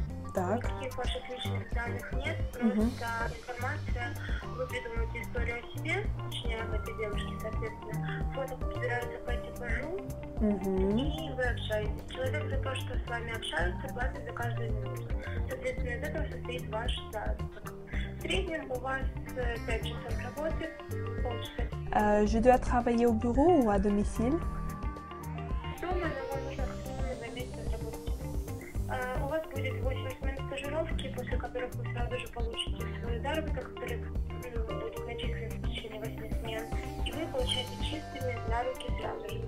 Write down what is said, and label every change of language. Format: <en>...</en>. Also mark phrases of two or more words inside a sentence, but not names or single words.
<ru>Никаких ваших личных данных нет, просто информация, вы придумываете историю о себе, точнее об этой девушке, соответственно, фото подбираются по типажу, и вы общаетесь. Человек за то, что с вами общаются, платит за каждую минуту. Соответственно, из этого состоит ваш заработок. В среднем у вас 5 часов работы, полчаса.</ru> <fr>Je dois travailler au bureau ou à domicile?</fr> <ru>Дома, но вам нужно на месте работать. У вас будет 8 смен стажировки, после которых вы сразу же получите свой заработок, который будет начислен в течение 8 смен, и вы получаете чистыми на руки сразу же.</ru>